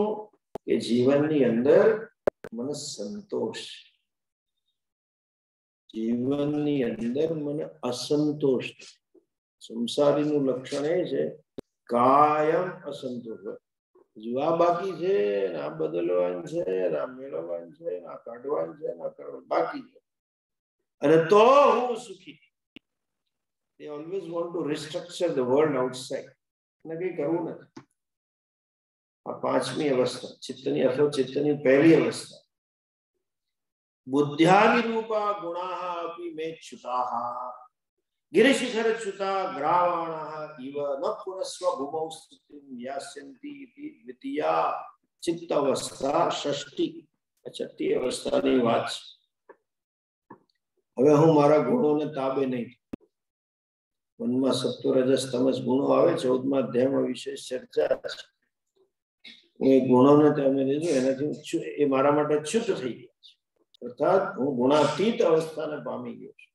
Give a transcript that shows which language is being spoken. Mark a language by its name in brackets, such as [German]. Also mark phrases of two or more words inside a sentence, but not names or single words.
[Gujarati] કે જીવનની અંદર મને સંતોષ, જીવનની અંદર મને અસંતોષ. સંસારીનું લક્ષણ એ છે કાયમ અસંતોષ. હજુ આ બાકી છે, આ બદલવાનું છે, આ મેળવવાનું છે, આ કાઢવાનું છે, આ કરવાનું બાકી છે, અને તો હું સુખી. [English] They always want to restructure the world outside. [Gujarati] ને કઈ કરવું નથી. આ 5મી અવસ્થા ચિત્તની અથવા ચિત્તની પહેલી અવસ્થા. [Sanskrit] બુદ્ધ્યાનિરૂપા ગુણાઃ અપી મેચ્યુતાઃ गिरिशिखरच्युता ग्रावाणाः इव न पुनस्व भूमौ स्थितिं यास्यन्ति इति द्वितीया चित्त अवस्था षष्ठी. [Gujarati] छठी अवस्थाની વાત છે. હવે હું મારા ગુણોને તાબે નહીં. મનમાં સત્વ રજસ તમસ ગુણો આવે. 14મા અધ્યાયમાં વિશેષ ચર્ચા છે. હું એ ગુણોને તમે લીધું એનાથી એ મારા માટે ચ્યુત થઈ ગયા છે. અર્થાત હું ગુણાતીત અવસ્થાને પામી ગયો છું.